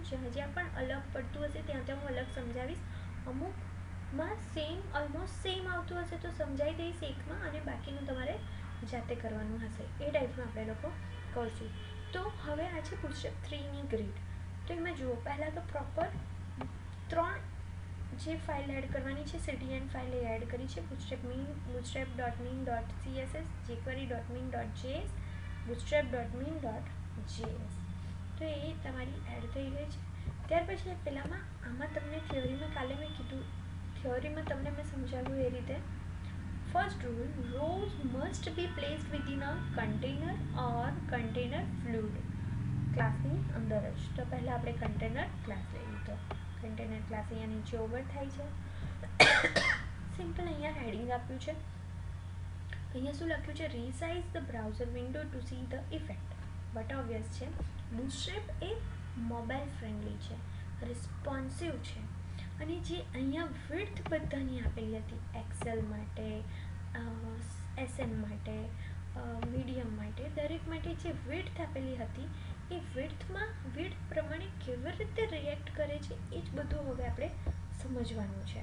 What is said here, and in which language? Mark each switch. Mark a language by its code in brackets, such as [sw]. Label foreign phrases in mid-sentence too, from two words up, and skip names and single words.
[gu] જ્યાં જ્યાં પણ અલગ પડતું હશે ત્યાં ત્યાં હું અલગ સમજાવીશ. અમુકમાં [en] almost same [gu] આવતું હશે તો સમજાવી દઈશ એકમાં, અને બાકીનું તમારે જાતે કરવાનું હશે. એ ટાઈપનું આપણે લોકો કરશું. તો હવે આ છે બુટસ્ટ્રેપ 3ની ગ્રીડ. તો એમાં જુઓ, પહેલાં તો પ્રોપર 3 જે ફાઇલ એડ કરવાની છે, [en] cdn file [gu] એ એડ કરી છે. bootstrap.min.css, jquery.min.js, bootstrap.min.js. તો એ તમારી એડ થઈ ગઈ છે. ત્યાર પછી આમાં તમને થિયોરીમાં કાલે મેં કીધું, થિયોરીમાં તમને મેં સમજાવ્યું એ રીતે. [en] first rule, rows must be placed within a container or container fluid. [gu] ક્લાસની અંદર જ. તો પહેલાં આપણે [en] container class [gu] લઈ લીધો. [en] container class [gu] અહીંયા નીચે ઓવર થાય છે. સિમ્પલ અહીંયા હેડિંગ આપ્યું છે. અહીંયા શું લખ્યું છે? [en] resize the browser window to see the effect. but obvious [gu] છે, બુટસ્ટ્રેપ એ [en] mobile friendly [gu] છે, રિસ્પોન્સિવ છે. અને જે અહીંયા વિડ્થ બધાની આપેલી હતી, એક્સેલ માટે, એસએમ માટે, મીડિયમ માટે, દરેક માટે જે વિડ્થ આપેલી હતી એ વિડ્થ પ્રમાણે કેવી રીતે રિએક્ટ કરે છે એ જ બધું હવે આપણે સમજવાનું છે.